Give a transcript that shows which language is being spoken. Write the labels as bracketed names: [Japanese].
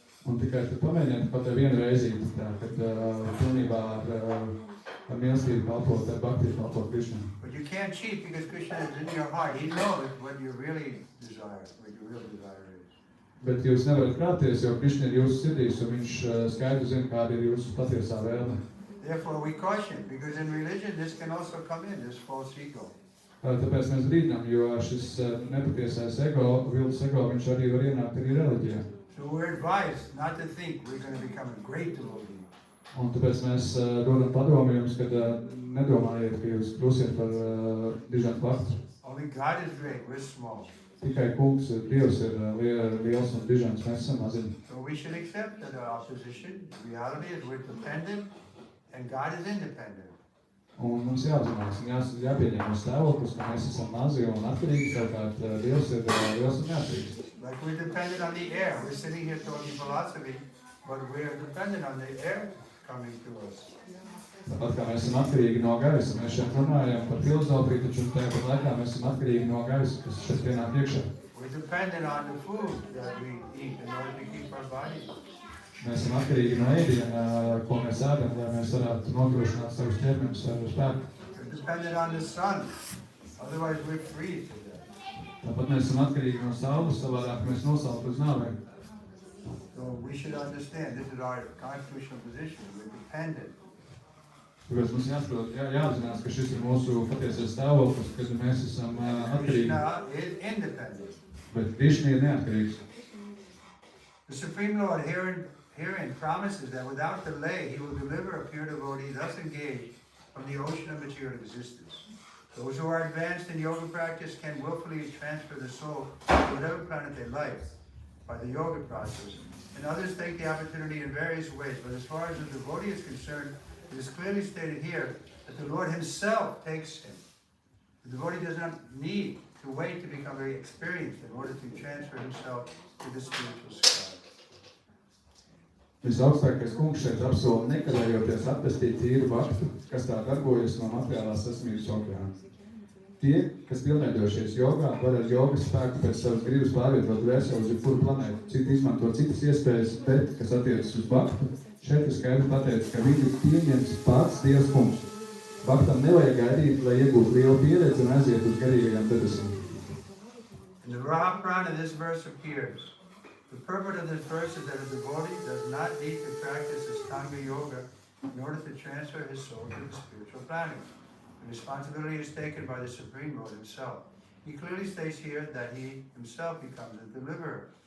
[Latvian] Un tikai tad pamēģiniet pat vienu reizīti, kad pilnībā ar mīlestību kalpot, ar bhakti kalpot Krishna. [English] But you can't cheat because Krishna is in your heart. He knows what you really desire, what your real desire is. [Latvian] Bet jūs nevarat krāpties, jo Krishna ir jūsu sirdīs, un viņš skaidri zina, kāda ir jūsu patiesā vēlme. [English] Therefore we caution, because in religion this can also come in, this false ego. [Latvian] Tāpēc mēs brīdinām, jo šis nepatiesais ego, viltus ego, viņš arī var ienākt arī reliģijā. [English] So we're advised not to think we're going to become a great devotee. [Latvian] Un tāpēc mēs dodam padomu jums, kad nedomājiet, ka jūs kļūsiet par dižantu bhaktu. [English] Only God is great, we're small. [Latvian] Tikai kungs, Dievs ir liels un dižants, mēs esam maziņi. [English] So we should accept that our position, the reality is we're dependent and God is independent. [Latvian] Un mums jāapzinās un jāpieņem mūsu stāvoklis, ka mēs esam mazi un atkarīgi, savukārt Dievs ir liels un neatkarīgs. [English] Like we're dependent on the air. We're sitting here talking philosophy, but we're dependent on the air coming to us. [Latvian] Tāpat kā mēs esam atkarīgi no gaisa, mēs šeit runājam par filozofiju, taču tāpat laikā mēs esam atkarīgi no gaisa, kas šeit pienāk iekšā. [English] We're dependent on the food that we eat in order to keep our body. [Latvian] Mēs esam atkarīgi no ēdiena, ko mēs ēdam, lai mēs varētu nodrošināt savus ķermeņus ar spēku. [English] We're dependent on the sun. Otherwise we're freeze to death. [Latvian] Tāpat mēs esam atkarīgi no saules, savādāk mēs nosaltu uz nāvēm. [English] So we should understand, this is our constitutional position. We're dependent. [Latvian] Tāpēc mums jāapzinās, ka šis ir mūsu patiesais stāvoklis, kad mēs esam atkarīgi. [English] Krishna is independent. [Latvian] Bet Krishna ir neatkarīgs. [English] The Supreme Lord herein promises that without delay he will deliver a pure devotee thus engaged from the ocean of material existence. Those who are advanced in yoga practice can willfully transfer the soul to whatever planet they like by the yoga process, and others take the opportunity in various ways. But as far as the devotee is concerned, it is clearly stated here that the Lord himself takes him. The devotee does not need to wait to become very experienced in order to transfer himself to the spiritual sky. [Latvian] Visaugstākais kungs šeit apsola nekavējoties atpestīt tīru bhaktu, kas tā darbojas no materiālās sasmības okeāna. Tie, kas pilnveidojušies jogā, var ar jogas spēku pēc savas gribas pārvietot dvēseli uz jebkuru planētu, citi izmanto citas iespējas, bet, kas attiecas uz bhaktu, šeit ir skaidri pateicis, ka viņu pieņems pats Dievs kungs. Bhaktam nevajag gaidīt, lai iegūtu lielu pieredzi un aiziet uz garīgajām debesīm. [English] In the Raha Prana, this verse appears. The purport of this verse is that a devotee does not need to practice Ashtanga Yoga in order to transfer his soul to the spiritual planet. The responsibility is taken by the Supreme Lord himself. He clearly states here that he himself becomes a deliverer.